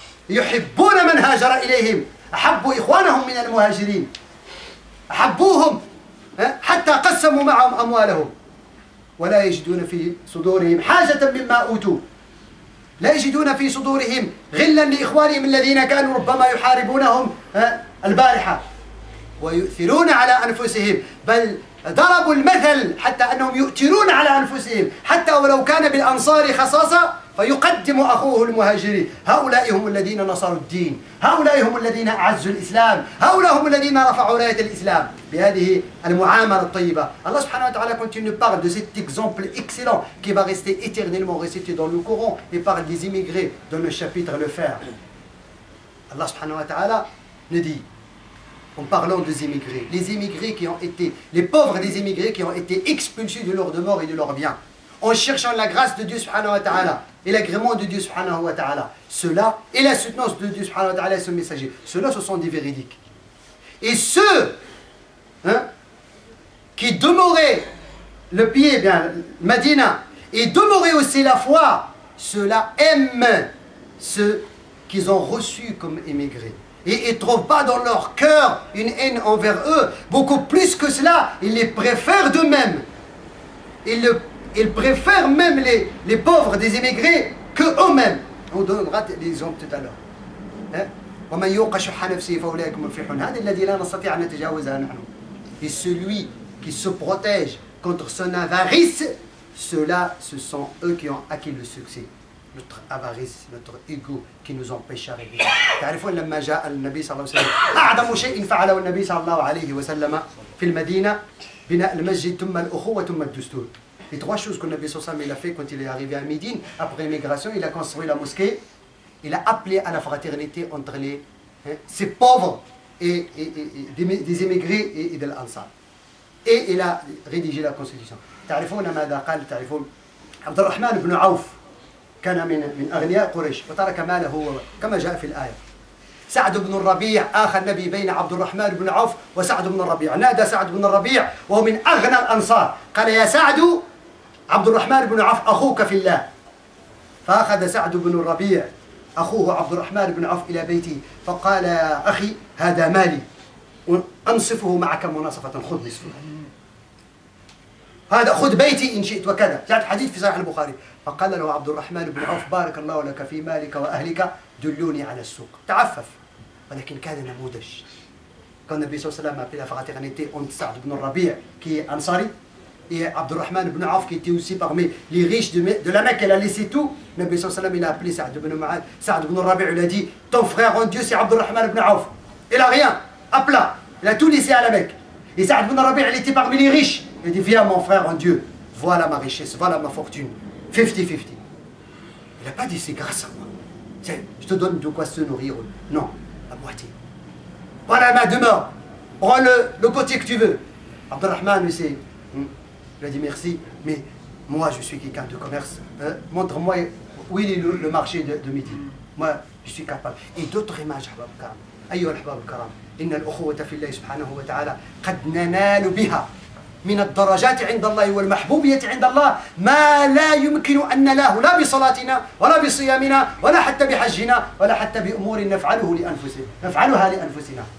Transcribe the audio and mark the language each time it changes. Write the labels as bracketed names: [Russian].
[Arabic] يحبون من هاجر إليهم أحبوا إخوانهم من المهاجرين أحبوهم حتى قسموا معهم أموالهم ولا يجدون في صدورهم حاجة مما أوتوا لا يجدون في صدورهم غلا لإخوانهم الذين كانوا ربما يحاربونهم البارحة ويؤثرون على أنفسهم بل ضربوا المثل حتى أنهم يؤثرون على أنفسهم حتى ولو كان بالأنصار خصاصة فيقدم أخوه المهاجرين. هؤلاء هم الذين نصروا الدين هؤلاء هم الذين أعزوا الإسلام هؤلاء هم الذين رفعوا راية الإسلام بهذه المعاملة الطيبة. الله سبحانه وتعالى [French] continue parle de cet exemple excellent qui va rester éternellement récité dans le Coran et parle des immigrés dans le chapitre le Fer. Allah subhanahu wa ta'ala nous dit en parlant des immigrés, les pauvres des immigrés qui ont été expulsés de leur demeure et de leurs biens, en cherchant la grâce de Dieu subhanahu wa ta'ala et l'agrément de Dieu subhanahu wa ta'ala. Cela et la soutenance de Dieu subhanahu wa ta'ala et son messager. Cela, ce sont des véridiques. Et ceux qui demeuraient le pied, bien, Madina, et demeuraient aussi la foi, ceux-là aiment ceux qu'ils ont reçus comme émigrés. Et ils ne trouvent pas dans leur cœur une haine envers eux. Beaucoup plus que cela, ils les préfèrent d'eux-mêmes. Ils préfèrent même les pauvres des immigrés que eux-mêmes. On donnera l'exemple tout à l'heure. [Arabic] ومن يوق شح نفسه فأولئك هم المفلحون. هذا الذي لا نستطيع أن نتجاوزها نحن. [French] Et celui qui se protège contre son avarice, ceux-là, ce sont eux qui ont acquis le succès. Notre avarice, notre ego qui nous empêche d'arriver. [Arabic] تعرفون لما جاء النبي صلى الله عليه وسلم أعظم شيء فعله النبي صلى الله عليه وسلم في المدينة بناء المسجد ثم الأخوة ثم الدستور. [French] Les trois choses que le Nabi sallallahu alayhi wa sallam a fait quand il est arrivé à Médine, après l'immigration, il a construit la mosquée, il a appelé à la fraternité entre ces pauvres et des immigrés et de l'Ansar. Et il a rédigé la constitution. [Arabic] تعرفون ماذا قال؟ تعرفون عبد الرحمن بن عوف كان من أغنياء قريش وترك ماله كما جاء في الآية. سعد بن الربيع آخى النبي بين عبد الرحمن بن عوف وسعد بن الربيع. نادى سعد بن الربيع وهو من أغنى الأنصار قال يا سعد عبد الرحمن بن عوف أخوك في الله. فأخذ سعد بن الربيع أخوه عبد الرحمن بن عوف إلى بيته فقال يا أخي هذا مالي أنصفه معك مناصفة خذ نصفه. هذا خذ بيتي إن شئت وكذا. جاء الحديث في صحيح البخاري. فقال له عبد الرحمن بن عوف بارك الله لك في مالك وأهلك دلوني على السوق. تعفف ولكن كان نموذج. [French] Quand le Nabi sallallahu alayhi wa sallam a appelé la fraternité entre Saad ibn Rabi' qui est Ansari et Abdurrahman ibn Auf qui était aussi parmi les riches de la Mecque, elle a laissé tout. Le Nabi sallallahu alayhi wa sallam il a appelé Saad ibn Rabi', il a dit ton frère en Dieu c'est Abdurrahman ibn Auf. Il a rien, à plat, il a tout laissé à la Mecque. Et Saad ibn Rabi' il était parmi les riches. Il dit viens mon frère en Dieu, voilà ma richesse, voilà ma fortune. 50-50. Il n'a pas dit c'est grâce à moi. Je te donne de quoi se nourrir. Non, la moitié. Voilà ma demeure. Prends le côté que tu veux. Abdurrahman, il a dit merci, mais moi je suis quelqu'un de commerce. Montre-moi où il est le marché de midi. Moi je suis capable. Et d'autres images, Ahbab al-Karam. [Arabic] أيها الأحباب الكرام إن الأخوة في الله سبحانه وتعالى قد ننال بها من الدرجات عند الله والمحبوبية عند الله ما لا يمكن أن نناله لا بصلاتنا ولا بصيامنا ولا حتى بحجنا ولا حتى بأمور نفعلها لأنفسنا.